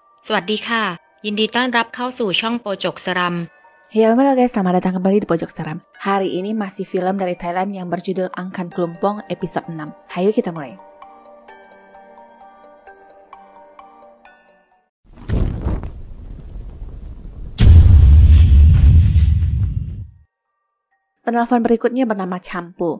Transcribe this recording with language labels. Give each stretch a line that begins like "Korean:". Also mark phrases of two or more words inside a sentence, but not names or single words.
Thai: สวัสดีค่ะยินดีต้อนรับเข้าสู่ช่องโปจกสรัม
Indonesian: Halo guys, selamat datang kembali di Pojok Seram. Hari ini masih film dari Thailand yang berjudul Angkan Klumpong episode 6. Hayo kita mulai. Penelpon berikutnya bernama Champu.